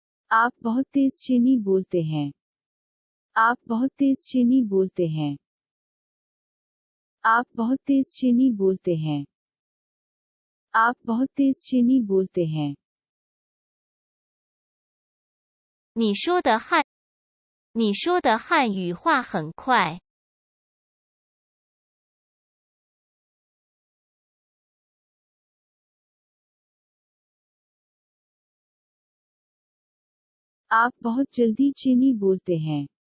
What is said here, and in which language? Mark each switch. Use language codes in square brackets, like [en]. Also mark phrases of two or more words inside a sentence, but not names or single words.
[hi] आप बहुत तेज चीनी बोलते हैं। आप बहुत तेज चीनी बोलते हैं। आप बहुत तेज चीनी बोलते हैं। आप बहुत तेज चीनी बोलते हैं। [zh] 你说的汉语话很快。 [hi] आप बहुत जल्दी चीनी बोलते हैं।